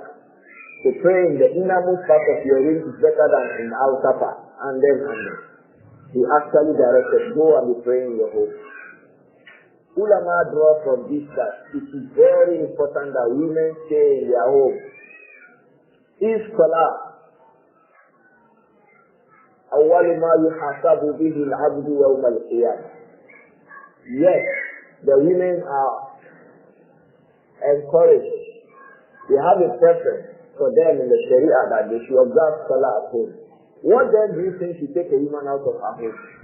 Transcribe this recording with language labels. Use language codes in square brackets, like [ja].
[en] To pray in the innermost part of your room is better than in the outer part. And then. He actually directed, go and be praying in your home. Ulama draw from this that it is very important that women stay in their home. If salah, [ar] أول ما يحاسب به العبد يوم القيامة. [en] Yes, the women are encouraged. They have a preference for them in the Sharia that they should observe salah at home. What then do you think should take a woman out of her home?